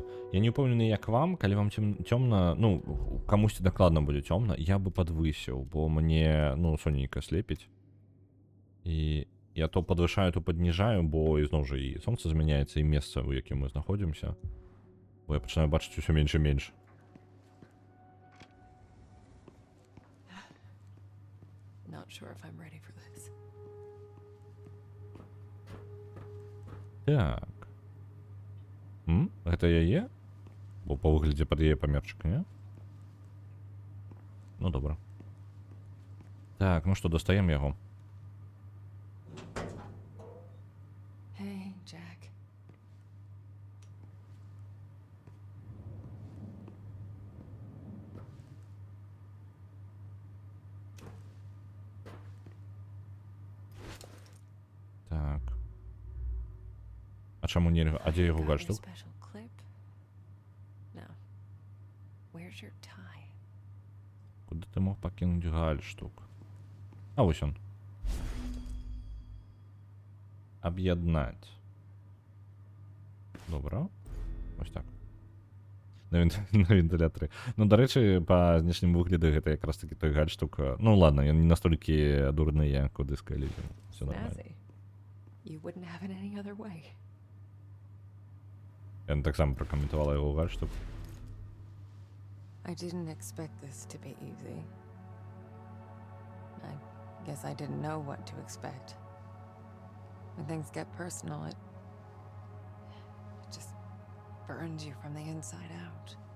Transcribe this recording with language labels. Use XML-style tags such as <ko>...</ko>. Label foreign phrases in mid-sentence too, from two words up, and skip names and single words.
<be>Я не ўпэўнены, як вам, калі вам цёмна, ну, камусьці дакладна будзе цёмна, я бы падвысіў, бо мне, ну, сонейка слепіць. І я то падвышаю, то падніжаю, бо ізноў жа і сонца змяняецца, і месца, у якім мы знаходзімся. Бо я пачынаю бачыць усё менш і менш.</be> <en>Not sure if I'm ready for this.</en> <be>Так. Гэта яе? Бо па выглядзе пад яе памерчык, не? Ну, добра. Так, ну што, дастаем яго.</be> <en>Hey, Jack.</en> <be>Так. А чаму нельга? А дзе яго</be> <en>Got your</en> <be>гальштук?</be> <en>special clip? No. Where's your tie?</en> <be>Куды ты мог пакінуць гальштук? А вось ён. Аб'яднаць. Добра. Вось так. На вентылятары. Ну, дарэчы, па знешнім выглядзе гэта якраз такі той гальштук. Ну, ладно, ён не настолькі дурны, як у дыска Elysium.</be> <ru>Всё нормально.</ru> <en>Snazzy. You wouldn't have it any other way.</en> <uk>Я так само прокомментувала його гальштук.</uk> <en>I didn't expect this to be easy. I guess I didn't know what to expect. When things get personal, it just burns you from the inside out.</en>